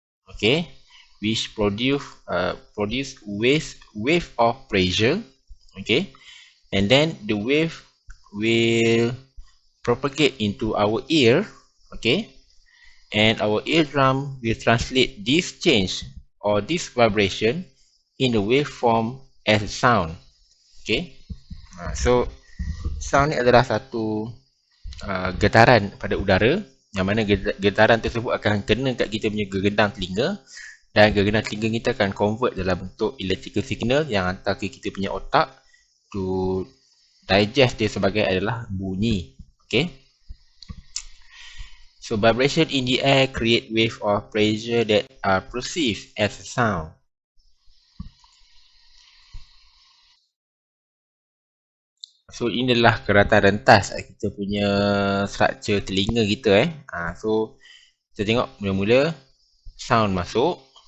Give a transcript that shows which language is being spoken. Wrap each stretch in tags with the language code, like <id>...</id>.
<en>Okay, which produce wave of pressure. Okay, and then the wave will propagate into our ear. Okay, and our eardrum will translate this change or this vibration in the waveform as a sound.</en> <ms>Okay, so sound ni adalah satu getaran pada udara, yang mana getaran tersebut akan kena kat kita punya gegendang telinga, dan gegendang telinga kita akan convert dalam bentuk electrical signal yang hantar ke kita punya otak</ms> <en>to digest</en> <ms>dia sebagai adalah bunyi.</ms> <en>Okay, so vibration in the air create wave of pressure that are perceived as a sound.</en> <ms>So ini adalah keratan rentas kita punya structure telinga kita so kita tengok mula-mula sound masuk.</ms>